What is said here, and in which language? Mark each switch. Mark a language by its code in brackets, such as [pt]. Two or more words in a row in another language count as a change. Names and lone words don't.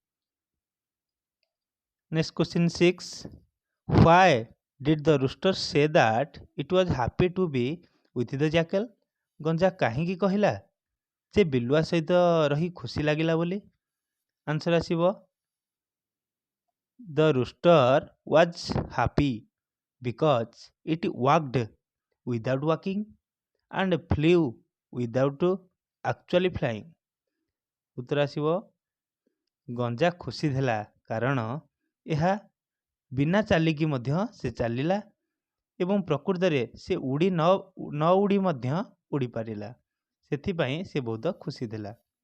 [en] next question 6 why did the rooster say that it was happy to be with the jackal. [or] ଗଞ୍ଜା କାହିଁକି କହିଲା ଯେ ବିଲୁଆ ସହିତ ରହି ଖୁସି ଲାଗିଲା ବୋଲି। [en] ଆନ୍ସର ଆସିବ the rooster was happy because it walked without walking and flew without actually flying। [or] ଉତ୍ତର ଆସିବ ଗଞ୍ଜା ଖୁସି ଥିଲା କାରଣ ଏହା ବିନା ଚାଲିକି ମଧ୍ୟ ସେ ଚାଲିଲା ଏବଂ ପ୍ରକୃତରେ ସେ ନ ଉଡ଼ି ମଧ୍ୟ ଉଡ଼ିପାରିଲା, ସେଥିପାଇଁ ସେ ବହୁତ ଖୁସି ଥିଲା।